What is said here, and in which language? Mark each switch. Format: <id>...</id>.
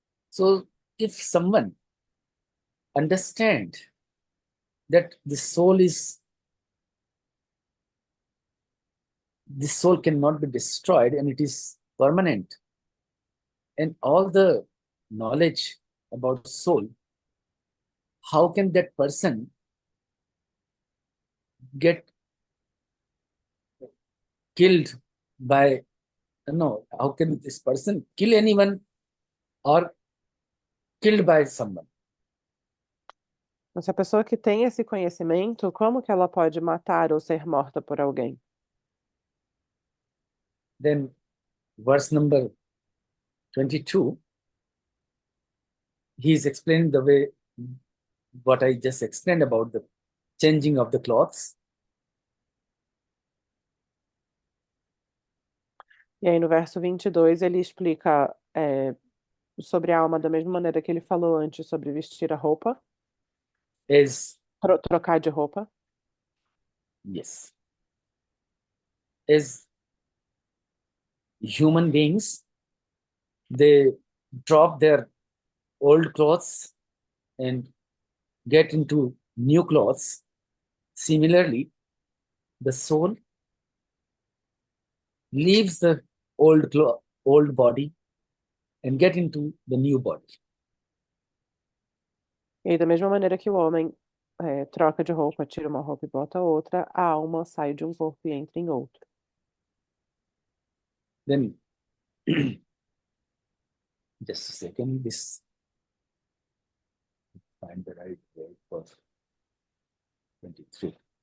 <en>So if someone understand that the soul cannot be destroyed and it is permanent, and all the knowledge about soul, how can that person get killed by, no, how can this person kill anyone or killed by someone?</en> <pt>Então, se a pessoa que tem esse conhecimento, como que ela pode matar ou ser morta por alguém?</pt> <en>Then verse number 22, he is explaining the way what I just explained about the changing of the clothes.</en> <pt>E aí no verso 22 ele explica sobre a alma da mesma maneira que ele falou antes sobre vestir a roupa,</pt> <en>As</en> <pt>trocar de roupa.</pt> <en>yes, as human beings, they drop their old clothes and get into new clothes. Similarly, the soul leaves the old body and get into the new body.</en> <pt>E aí, da mesma maneira que o homem troca de roupa, tira uma roupa e bota outra, a alma sai de um corpo e entra em outro.</pt> <en>Then, just a second, this find the right word for 23.</en>